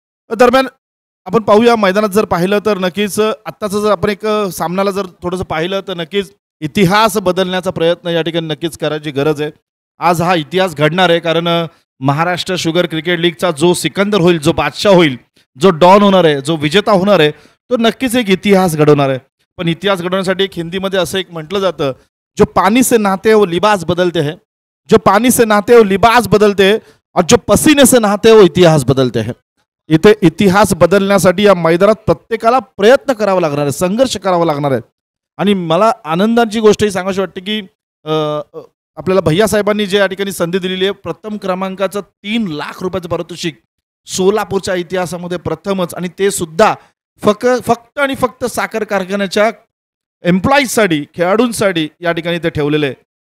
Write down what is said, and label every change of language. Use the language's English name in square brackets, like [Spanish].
[Marathi] दरम्यान आपण पाहूया, मैदानात जर पाहिलं तर नक्कीच आत्ताचं जर आपण एक सामन्याला जर थोडंसं पाहिलं तर नक्कीच इतिहास बदलण्याचा प्रयत्न या ठिकाणी नक्कीच करायची गरज आहे. आज हा इतिहास घडणार आहे, कारण महाराष्ट्र शुगर क्रिकेट लीगचा जो सिकंदर होईल, जो बादशाह होईल, जो डॉन होणार आहे, जो विजेता होणार आहे, तो नक्कीच एक इतिहास घडवणार आहे. पण इतिहास घडवण्यासाठी एक हिंदीमध्ये असं एक म्हटलं जातं, [Hindi] जो पानी से नहाते हैं वो लिबास बदलते हैं, जो पानी से नहाते हैं वो लिबास बदलते हैं, और जो पसीने से नहाते हैं वो इतिहास बदलते हैं. [Marathi] इथे इतिहास बदलण्यासाठी या मैदानात प्रत्येकाला प्रयत्न करावा लागणार आहे, संघर्ष करावा लागणार आहे. आणि मला आनंदाची गोष्ट ही सांगायची वाटते की आपल्याला भैया साहेबांनी जे या ठिकाणी संधी दिलेली आहे, प्रथम क्रमांकाचं 3 लाख रुपयाचं पारितोषिक सोलापूरच्या इतिहासामध्ये प्रथमच, आणि ते सुद्धा फक्त आणि फक्त साखर कारखान्याच्या एम्प्लॉईजसाठी, खेळाडूंसाठी या ठिकाणी ते ठेवलेले आहे.